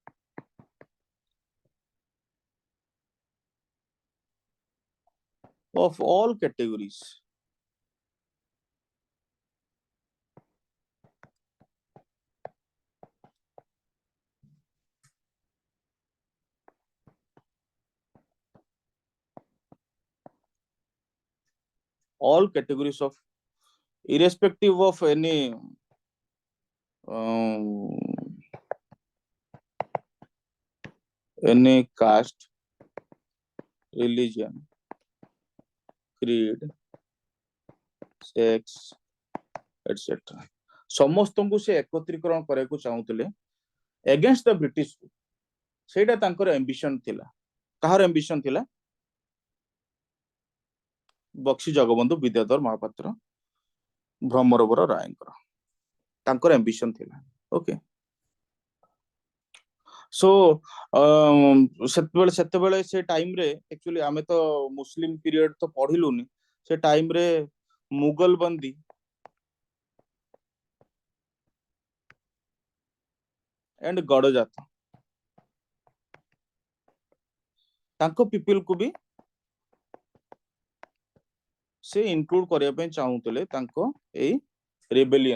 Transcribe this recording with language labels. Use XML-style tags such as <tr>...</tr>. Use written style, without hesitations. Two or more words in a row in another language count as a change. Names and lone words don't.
<en>of all categories, all categories of, irrespective of any caste, religion, creed, sex, etc.</en> <or>ସମସ୍ତଙ୍କୁ ସେ ଏକତ୍ରୀକରଣ କରିବାକୁ ଚାହୁଁଥିଲେ</or> <en>against the British.</en> <or>ସେଇଟା ତାଙ୍କର ambition ଥିଲା. କାହାର ambition ଥିଲା? ବକ୍ସି ଜଗବନ୍ଧୁ ବିଦ୍ୟାଧର ମହାପାତ୍ର, ଭ୍ରମରବର ରାୟଙ୍କର, ତାଙ୍କର ambition ଥିଲା.</or> <en>Okay, so</en> <or>ସେତେବେଳେ ସେ ଟାଇମ ରେ actually ଆମେ ତ</or> <en>Muslim period</en> <or>ତ ପଢିଲୁନି, ସେ ଟାଇମ ରେ ମୁଗଲ ବନ୍ଦୀ and ଗଡଜାତ ତାଙ୍କ ପିପଲ କୁ ବି ସେ ଇନକ୍ଲୁଡ କରିବା ପାଇଁ ଚାହୁଁଥିଲେ ତାଙ୍କ ଏଇ ରେବେଲିୟନ.</or>